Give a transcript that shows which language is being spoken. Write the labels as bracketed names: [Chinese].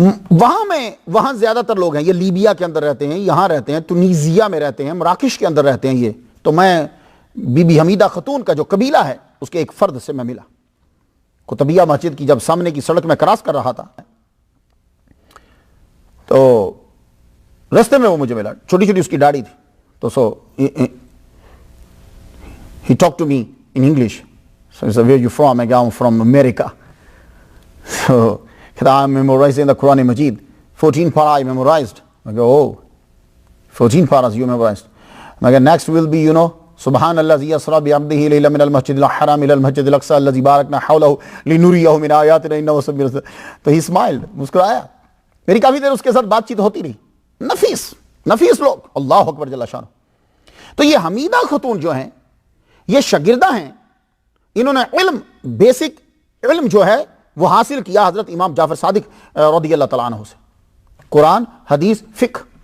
[Urdu] وہاں زیادہ تر لوگ ہیں، یہ لیبیا کے اندر رہتے ہیں، یہاں رہتے ہیں، تنیزیہ میں رہتے ہیں، مراکش کے اندر رہتے ہیں یہ. تو میں بی بی حمیدہ خاتون کا جو قبیلہ ہے اس کے ایک فرد سے میں ملا. قطبیہ مسجد کی جب سامنے کی سڑک میں کراس کر رہا تھا تو رستے میں وہ مجھے ملا، چھوٹی چھوٹی اس کی داڑھی تھی. تو [English] he talked to me in English. So he said, where are you from? I go, I'm from America. So I'm memorizing the Quran Majid. 14 para I memorized. I go, oh, 14 paras you memorized. I go, next will be, [Arabic] سبحان الذی اسری بعبدہ لیلا من المسجد الحرام الی المسجد الاقصی الذی بارکنا حولہ لنریہ من آیاتنا انہ سمیع البصیر. [Urdu] تو [English] ہی اسمائلڈ، [Urdu] مسکرایا. میری کافی دیر اس کے ساتھ بات چیت ہوتی رہی. نفیس لوگ، اللہ اکبر جل شانہ. تو یہ حمیدہ خاتون جو ہیں یہ شاگردہ ہیں، انہوں نے بیسک علم جو ہے وہ حاصل کیا حضرت امام جعفر صادق رضی اللہ تعالیٰ عنہ سے، قرآن، حدیث، فقہ.